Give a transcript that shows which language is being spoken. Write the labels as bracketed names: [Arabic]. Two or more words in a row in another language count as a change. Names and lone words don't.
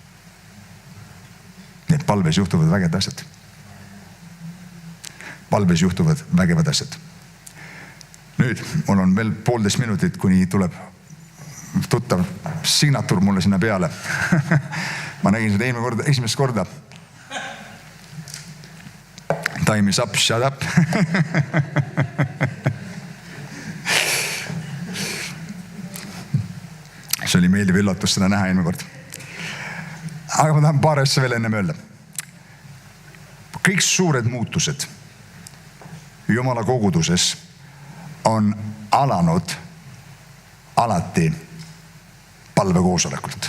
[Estonian] Need palves juhtuvad vägevad asjad. Palves juhtuvad vägevad asjad. Nüüd mul on veel 1,5 minutit, kuni tuleb tuttav signatuur mulle sinna peale. Ma nägin seda esimest korda. [English] Time is up, shut up. [Estonian] See oli meeldiv üllatus seda näha eelmine kord. Aga ma tahan paar asja veel ennem öelda. Kõik suured muutused Jumala koguduses on alanud alati palvekoosolekult.